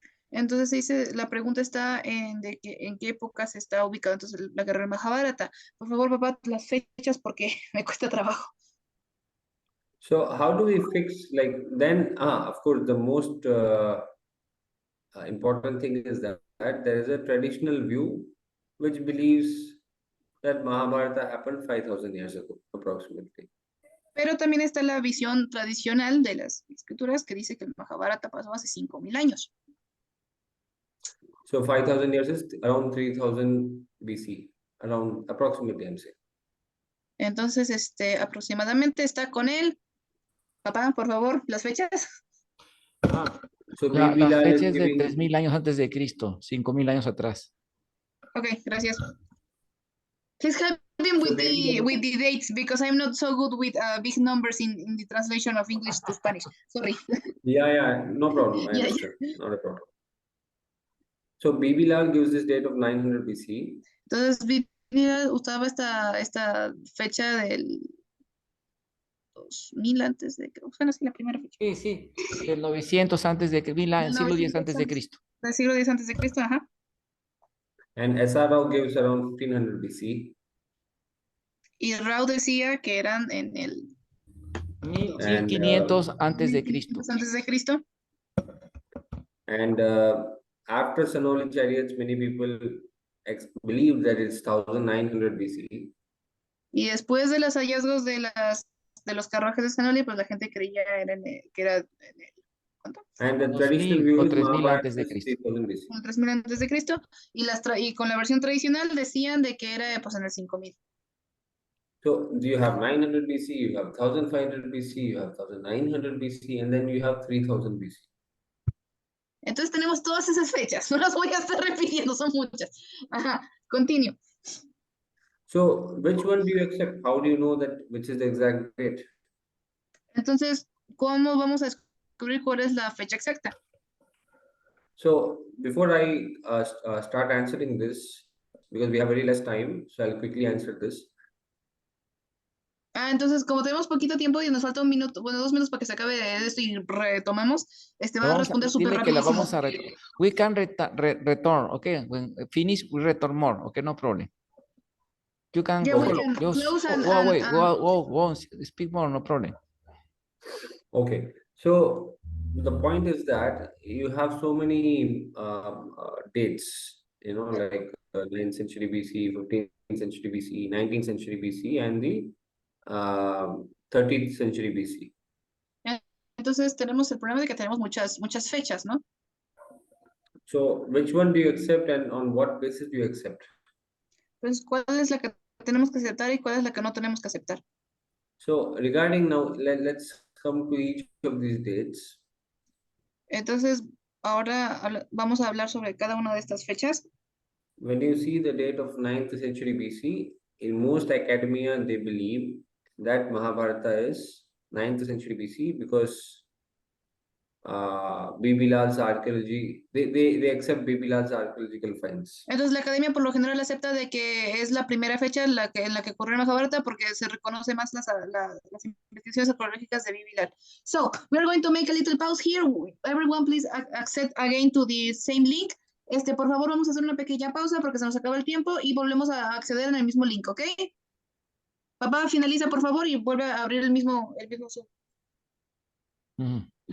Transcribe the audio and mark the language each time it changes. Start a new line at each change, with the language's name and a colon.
Spanish: Entonces la pregunta está en qué época se está ubicada entonces la guerra del Mahabharata. Por favor, papá, las fechas porque me cuesta trabajo.
English: So how do we fix of course the most important thing is that there is a traditional view which believes that Mahabharata happened 5000 years ago approximately.
Spanish: Pero también está la visión tradicional de las escrituras que dice que el Mahabharata pasó hace 5000 años.
English: So 5000 years is around 3000 BC, around approximately I'm saying.
Spanish: Entonces, aproximadamente está con él. Papá, por favor, las fechas.
English: So
Spanish: Las fechas de 3000 años antes de Cristo, 5000 años atrás. Ok, gracias.
English: Please help him with the dates because I'm not so good with big numbers in the translation of English to Spanish. Sorry. Yeah, no problem. I understand. Not a problem. So Bibi Lal gives this date of 900 BC.
Spanish: Entonces Bibi Lal usaba esta fecha del 2000 antes de Cristo. Bueno, sí, la primera fecha. Sí, del 900 antes de Cristo, el siglo X antes de Cristo. Del siglo X antes de Cristo, ajá.
English: And S.R. Rao gives around 1500 BC.
Spanish: Y Rao decía que eran en el
English: And
Spanish: 1500 antes de Cristo. Antes de Cristo.
English: and after Sanoli chariots, many people believe that it's 1900 BCE.
Spanish: Y después de los hallazgos de los carruajes de Sanoli, pues la gente creía que era ¿cuánto?
English: And the
Spanish: 2000
English: traditional view
Spanish: o
English: is
Spanish: 3000
English: Mahabharata
Spanish: antes de
English: is
Spanish: Cristo.
English: 3000 BC.
Spanish: En 3000 antes de Cristo, y con la versión tradicional decían de que era pues en el 5000.
English: So you have 900 BC, you have 1500 BC, you have 1900 BC, and then you have 3000 BC.
Spanish: Entonces tenemos todas esas fechas, no las voy a estar repitiendo, son muchas. Ajá, continúo.
English: So which one do you accept? How do you know that which is the exact date?
Spanish: Entonces, ¿cómo vamos a descubrir cuál es la fecha exacta?
English: So before I start answering this, because we have very less time, so I'll quickly answer this.
Spanish: Entonces, como tenemos poquito tiempo y nos falta 1 minuto, bueno, 2 minutos para que se acabe esto y retomamos, va a responder súper Dile que la rapidísimo. vamos a
English: we can return, okay? When finish, we return more, okay? No problem. You can Yeah, go, we can just close and wait, go, speak more, no problem. Okay, so the point is that you have so many dates, you know, like 9th century BC, 15th century BC, 19th century BC, and the 13th century BC.
Spanish: Entonces tenemos el problema de que tenemos muchas fechas, ¿no?
English: So which one do you accept and on what basis do you accept?
Spanish: Entonces, ¿cuál es la que tenemos que aceptar y cuál es la que no tenemos que aceptar?
English: So regarding now, let's come to each of these dates.
Spanish: Entonces, ahora vamos a hablar sobre cada una de estas fechas.
English: When you see the date of 9th century BC, in most academia, they believe that Mahabharata is 9th century BC because Bibilal's archaeology, they accept Bibilal's archaeological finds.
Spanish: Entonces, la academia por lo general acepta de que es la primera fecha en la que ocurrió el Mahabharata porque se reconoce más las investigaciones arqueológicas de Bibilal.
English: So, we are going to make a little pause here. Everyone, please accept again to the same link.
Spanish: Por favor, vamos a hacer una pequeña pausa porque se nos acaba el tiempo y volvemos a acceder en el mismo link, ¿ok? Papá, finaliza, por favor, y vuelve a abrir el mismo Zoom.